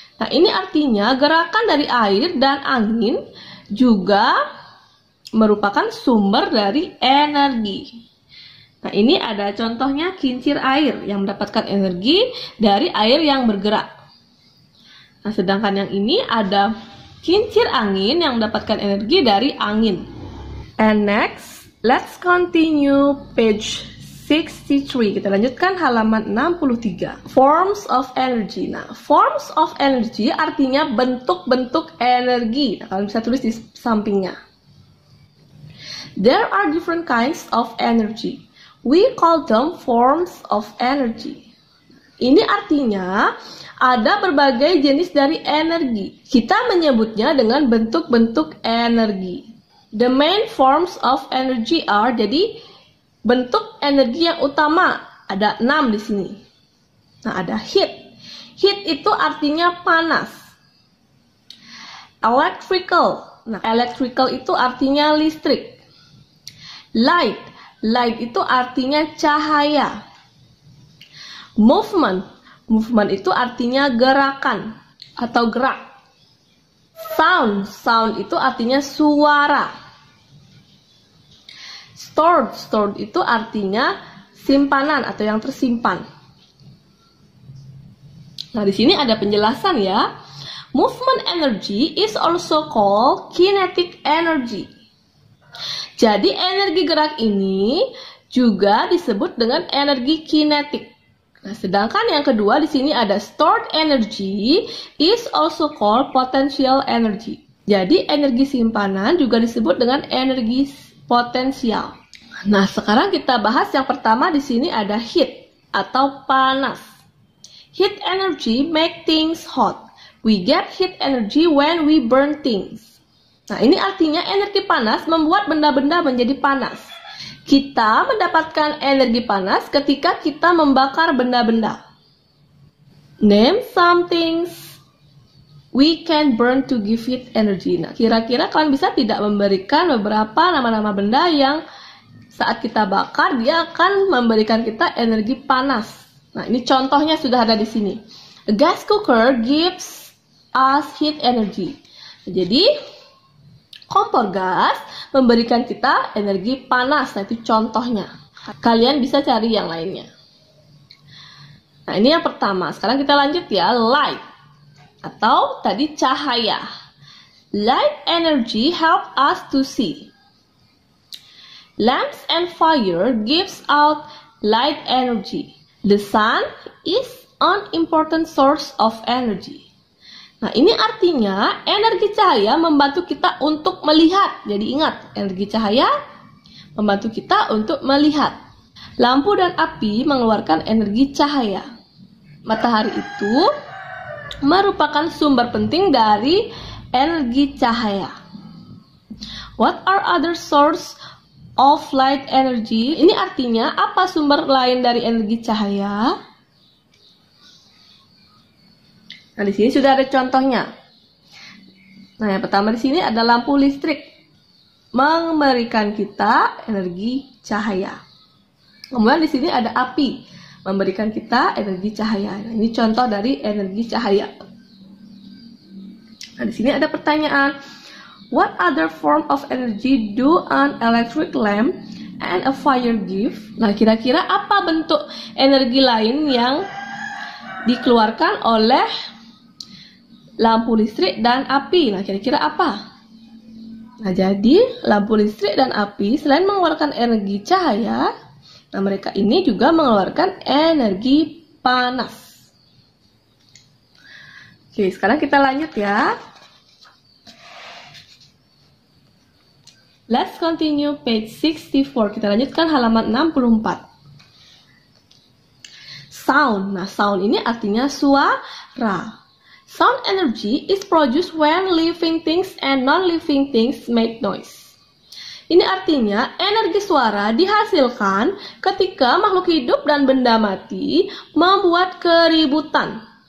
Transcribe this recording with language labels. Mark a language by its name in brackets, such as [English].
[Indonesian] Nah, ini artinya gerakan dari air dan angin juga merupakan sumber dari energi. Nah, ini ada contohnya kincir air yang mendapatkan energi dari air yang bergerak. Nah, sedangkan yang ini ada kincir angin yang mendapatkan energi dari angin. [English] And next, let's continue page 63. [Indonesian] Kita lanjutkan halaman 63. [English] Forms of energy. [Indonesian] Nah, forms of energy artinya bentuk-bentuk energi. Nah, kalian bisa tulis di sampingnya. [English] There are different kinds of energy. We call them forms of energy. [Indonesian] Ini artinya ada berbagai jenis dari energi. Kita menyebutnya dengan bentuk-bentuk energi. [English] The main forms of energy are, [Indonesian] jadi bentuk energi yang utama ada 6 di sini. Nah, ada heat. Heat itu artinya panas. Electrical. Nah, electrical itu artinya listrik. Light. Light itu artinya cahaya. Movement. Movement itu artinya gerakan atau gerak. Sound. Sound itu artinya suara. Stored. Stored itu artinya simpanan atau yang tersimpan. Nah, di sini ada penjelasan ya. [English] Movement energy is also called kinetic energy. [Indonesian] Jadi energi gerak ini juga disebut dengan energi kinetik. Nah, sedangkan yang kedua di sini ada [English] stored energy is also called potential energy. [Indonesian] Jadi energi simpanan juga disebut dengan energi potensial. Nah, sekarang kita bahas yang pertama di sini ada heat atau panas. [English] Heat energy make things hot. We get heat energy when we burn things. [Indonesian] Nah, ini artinya energi panas membuat benda-benda menjadi panas. Kita mendapatkan energi panas ketika kita membakar benda-benda. [English] Name some things we can burn to give it energy. [Indonesian] Nah, kira-kira kalian bisa tidak memberikan beberapa nama-nama benda yang saat kita bakar dia akan memberikan kita energi panas. Nah, ini contohnya sudah ada di sini. [English] A gas cooker gives us heat energy. [Indonesian] Jadi kompor gas memberikan kita energi panas. Nah, itu contohnya. Kalian bisa cari yang lainnya. Nah, ini yang pertama. Sekarang kita lanjut ya. Light. Atau tadi cahaya. [English] Light energy help us to see. Lamps and fire gives out light energy. The sun is an important source of energy. [Indonesian] Nah, ini artinya energi cahaya membantu kita untuk melihat. Jadi ingat, energi cahaya membantu kita untuk melihat. Lampu dan api mengeluarkan energi cahaya. Matahari itu merupakan sumber penting dari energi cahaya. [English] What are other source of light energy? [Indonesian] Ini artinya apa sumber lain dari energi cahaya? Nah, di sini sudah ada contohnya. Nah, yang pertama di sini ada lampu listrik memberikan kita energi cahaya. Kemudian di sini ada api memberikan kita energi cahaya. Nah, ini contoh dari energi cahaya. Nah, di sini ada pertanyaan. [English] What other form of energy do an electric lamp and a fire give? [Indonesian] Nah, kira-kira apa bentuk energi lain yang dikeluarkan oleh lampu listrik dan api? Nah, kira-kira apa? Nah, jadi lampu listrik dan api selain mengeluarkan energi cahaya, nah mereka ini juga mengeluarkan energi panas. Oke, sekarang kita lanjut ya. [English] Let's continue page 64. [Indonesian] Kita lanjutkan halaman 64. Sound. Nah, sound ini artinya suara. [English] Sound energy is produced when living things and non-living things make noise. [Indonesian] Ini artinya energi suara dihasilkan ketika makhluk hidup dan benda mati membuat keributan.